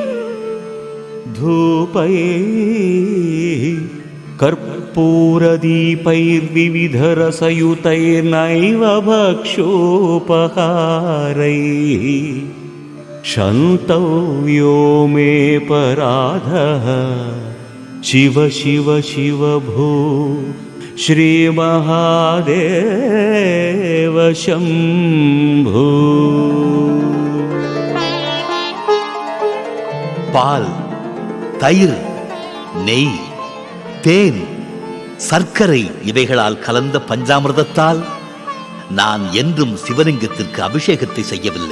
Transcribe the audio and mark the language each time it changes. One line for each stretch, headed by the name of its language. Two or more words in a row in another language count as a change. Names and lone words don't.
Sanskrit: धूपैः कर्पूरदीपैर्विविधरसयुतैर्नैव भक्षोपहारैः क्षन्तव्यो मे पराधः शिव शिव शिव भो श्रीमहादेव शम्भो।
Tamil: பால், தயிர், நெய், தேன், சர்க்கரை இவைகளால் கலந்த பஞ்சாமிர்தத்தால் நான் என்றும் சிவலிங்கத்திற்கு அபிஷேகத்தை செய்யவில்லை.